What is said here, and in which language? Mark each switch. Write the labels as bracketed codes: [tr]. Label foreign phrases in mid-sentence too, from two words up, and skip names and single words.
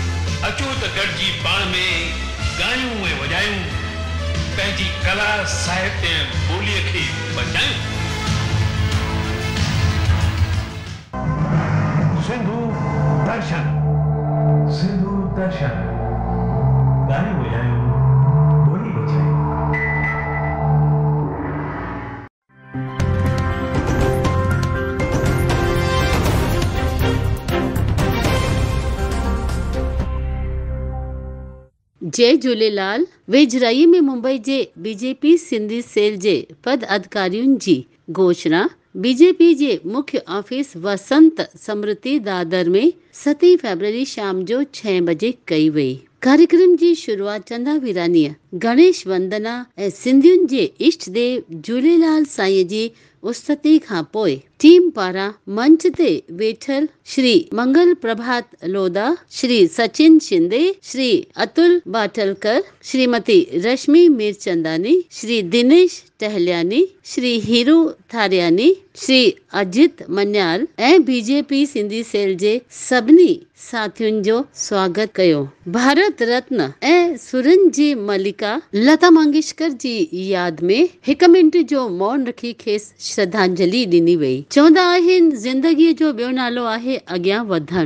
[sd] अचो त गॾिजी पाण में ॻायूं ऐं वॼायूं, पंहिंजी कला, साहित्य ऐं ॿोलीअ खे बचायूं। सिंधु दर्शन, सिंधु दर्शन, ॻायूं वॼायूं, ॿोली बचायूं। जय झूलेलाल। वेझराईअ में मुंबई जे बीजेपी सिंधी सेल जे पद अधिकारियुनि जी घोषणा बीजेपी जे मुख्य ऑफिस वसंत समृद्धि दादर में 7 फरवरी शाम जो 6 बजे कई वई। कार्यक्रम जी शुरूआत चंदा वीरानीअ गणेश वंदना ऐं सिंधियुनि जे इष्ट देव झूलेलाल साईं जी उस्तति खां पोइ टीम पारां मंच ते वेठल श्री मंगल प्रभात लोधा, श्री सचिन शिंदे, श्री अतुल बाटलकर, श्रीमती रश्मि मीरचंदानी, श्री दिनेश टहलियानी, श्री हीरू थारियानी, श्री अजित मन्याल ऐं बीजेपी सिंधी सेल जे सभिनी साथियुनि जो स्वागत कयो। भारत रत्न ऐं सुरनि जी मलिका लता मंगेशकर जी यादि में 1 मिंट जो मौन रखी खेसि श्रद्धांजलि ॾिनी वई। चवंदा आहिनि ज़िंदगीअ जो ॿियो नालो आहे अॻियां वधणु।